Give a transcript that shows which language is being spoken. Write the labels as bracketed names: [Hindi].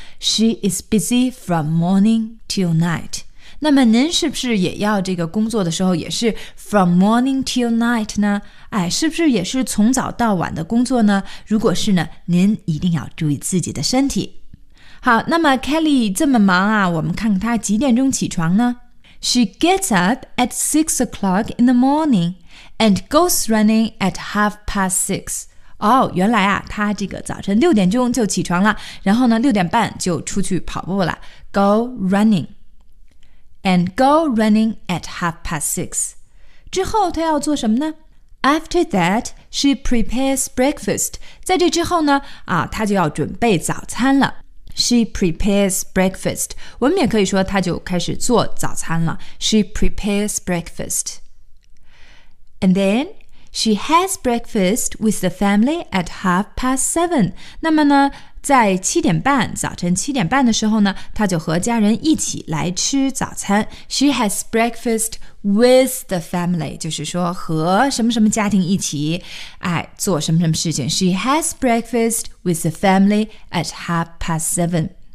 [English] She is busy from morning till night。 [Chinese] 那么您是不是也要这个工作的时候也是 [English] from morning till night [Chinese] 呢？是不是也是从早到晚的工作呢？如果是呢，您一定要注意自己的身体。好，那么 Kelly 这么忙啊，我们看看她几点钟起床呢？ [English] She gets up at 6 o'clock in the morning and goes running at 6:30. [Chinese] 哦，原来啊，她这个早晨6点钟就起床了，然后呢6点半就出去跑步了。 [English] Go running at 6:30. [Chinese] 之后她要做什么呢？ [English] After that, she prepares breakfast. [Chinese] 在这之后呢，她就要准备早餐了。 [English] She prepares breakfast. [Chinese] 我们也可以说她就开始做早餐了。 [English] She prepares breakfast. And then, she has breakfast with the family at 7:30. [Chinese] 那么呢，在七点半，早晨七点半的时候呢，她就和家人一起来吃早餐。 [English] She has breakfast with the family. [Chinese] 就是说和什么什么家庭一起，哎，做什么什么事情。 [English] She has breakfast with the family at 7:30.